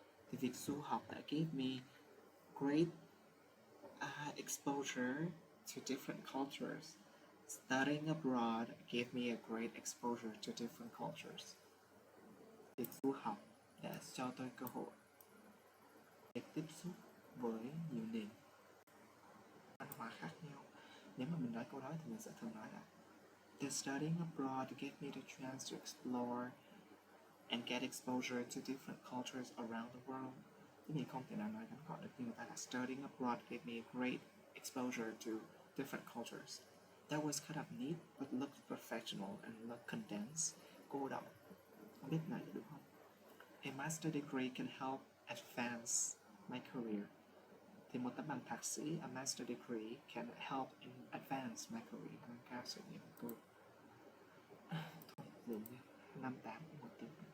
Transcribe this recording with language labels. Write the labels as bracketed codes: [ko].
[vi] Thì việc du học đã [en] give me great exposure to different cultures. Studying abroad gave me a great exposure to different cultures. [vi] Việc du học đã cho tôi cơ hội để tiếp xúc với nhiều nền văn hóa khác nhau. Nếu mà mình nói câu đó thì mình sẽ thường nói là [en] The studying abroad gave me the chance to explore and get exposure to different cultures around the world. [vi] Thì mình không thể nào nói ngắn gọn được như người ta là [en] Studying abroad gave me a great exposure to different cultures. That was kind of neat, but looked professional and looked condensed. [vi] Cô đọc không biết này đúng không? [en] A master degree can help advance my career. [vi] Thì một tấm bằng thạc sĩ, [en] a master degree can help in advance my career, [vi] nâng cao sự nghiệp của tôi. Thôi, dừng đi, 58 một tiếng.